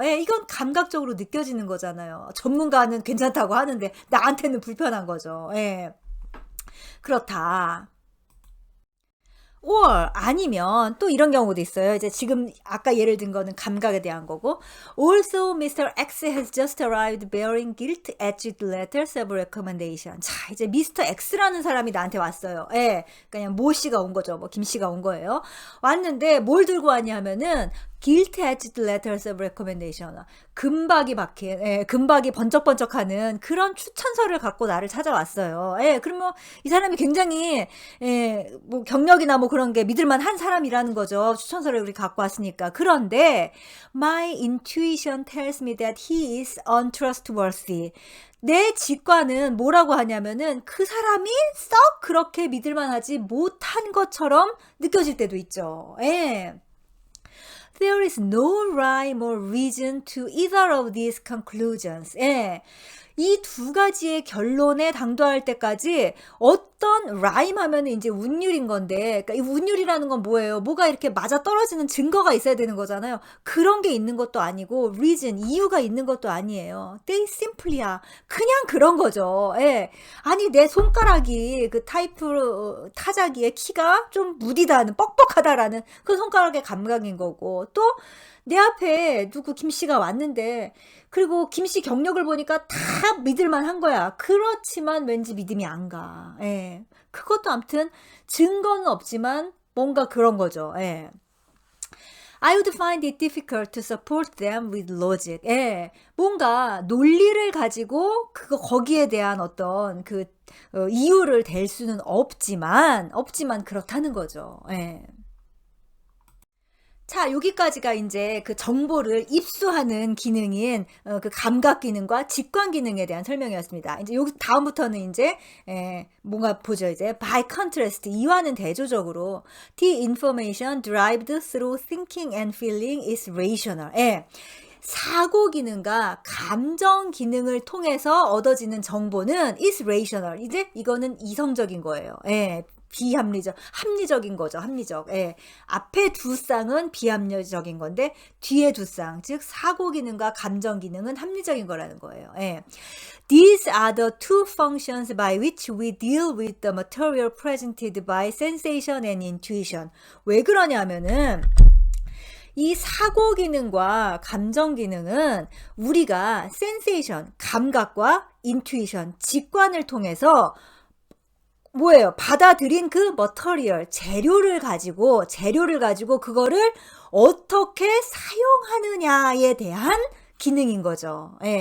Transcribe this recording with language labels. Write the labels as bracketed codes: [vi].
[ko] 이건 감각적으로 느껴지는 거잖아요. 전문가는 괜찮다고 하는데 나한테는 불편한 거죠. 그렇다. or 아니면 또 이런 경우도 있어요. 이제 지금 아까 예를 든 거는 감각에 대한 거고 [en] Also Mr. X has just arrived bearing guilt-edged letters of recommendation. [ko] 자, 이제 미스터 X라는 사람이 나한테 왔어요. 그냥 모 씨가 온 거죠. 뭐 김 씨가 온 거예요. 왔는데 뭘 들고 왔냐면은 [en] guilt-edged letters of recommendation. [ko] 금박이 박힌, 금박이 번쩍번쩍하는 그런 추천서를 갖고 나를 찾아왔어요. 그럼 뭐 이 사람이 굉장히 뭐 경력이나 뭐 그런 게 믿을만 한 사람이라는 거죠. 추천서를 우리 갖고 왔으니까. 그런데 [en] my intuition tells me that he is untrustworthy. [ko] 내 직관은 뭐라고 하냐면은 그 사람이 썩 그렇게 믿을만하지 못한 것처럼 느껴질 때도 있죠. [en] There is no rhyme or reason to either of these conclusions. [ko] 이 두 가지의 결론에 당도할 때까지 어떤 라임 하면은 이제 운율인 건데, 그러니까 이 운율이라는 건 뭐예요? 뭐가 이렇게 맞아 떨어지는 증거가 있어야 되는 거잖아요. 그런 게 있는 것도 아니고, reason, 이유가 있는 것도 아니에요. [en] They simply are. [ko] 그냥 그런 거죠. 예. 아니, 내 손가락이 그 타이프 타자기의 키가 좀 무디다는, 뻑뻑하다라는 그 손가락의 감각인 거고, 또 내 앞에 누구 김씨가 왔는데, 그리고 김씨 경력을 보니까 다 믿을만 한 거야. 그렇지만 왠지 믿음이 안 가. 예. 그것도 아무튼 증거는 없지만 뭔가 그런 거죠. 예. [en] I would find it difficult to support them with logic. [ko] 예. 뭔가 논리를 가지고 거기에 대한 어떤 이유를 댈 수는 없지만 그렇다는 거죠. 예. 자, 여기까지가 이제 그 정보를 입수하는 기능인 그 감각 기능과 직관 기능에 대한 설명이었습니다. 이제 여기 다음부터는 이제 뭔가 보죠. [en] 이제 by contrast, [ko] 이와는 대조적으로 [en] the information derived through thinking and feeling is rational. [ko] 사고 기능과 감정 기능을 통해서 얻어지는 정보는 [en] is rational. [ko] 이제 이거는 이성적인 거예요. 비합리적, 합리적인 거죠. 합리적. 앞에 두 쌍은 비합리적인 건데 뒤에 두 쌍, 즉 사고 기능과 감정 기능은 합리적인 거라는 거예요. [en] These are the two functions by which we deal with the material presented by sensation and intuition. [ko] 왜 그러냐면은 이 사고 기능과 감정 기능은 우리가 센세이션, 감각과 인투이션, 직관을 통해서 뭐예요? 받아들인 그 머터리얼, 재료를 가지고 그거를 어떻게 사용하느냐에 대한 기능인 거죠.